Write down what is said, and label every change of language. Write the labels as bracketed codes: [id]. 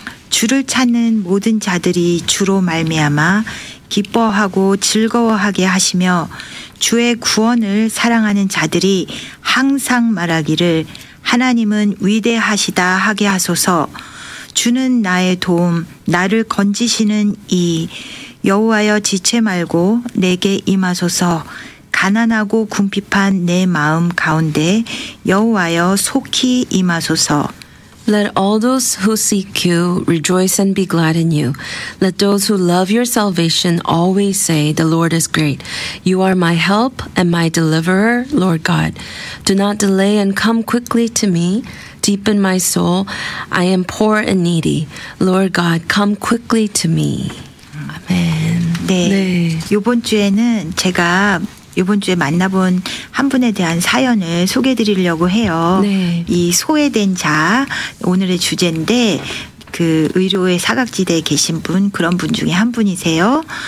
[ko] 주를 찾는 모든 자들이 주로 말미암아 기뻐하고 즐거워하게 하시며 주의 구원을 사랑하는 자들이 항상 말하기를 하나님은 위대하시다 하게 하소서. 주는 나의 도움, 나를 건지시는 이 여호와여 지체 말고 내게 임하소서. 가난하고 궁핍한 내 마음 가운데 여호와여 속히 임하소서. [en] Let all those who seek you rejoice and be glad in you. Let those who love your salvation always say, the Lord is great. You are my help and my deliverer, Lord God. Do not delay and come quickly to me. Deepen my soul. I am poor and needy. Lord God, come quickly to me. [ko] 아멘. 네. 이번 주에는 제가 이번 주에 만나본 한 분에 대한 사연을 소개해 드리려고 해요. 네. 이 소외된 자 오늘의 주제인데 그 의료의 사각지대에 계신 분 그런 분 중에 한 분이세요.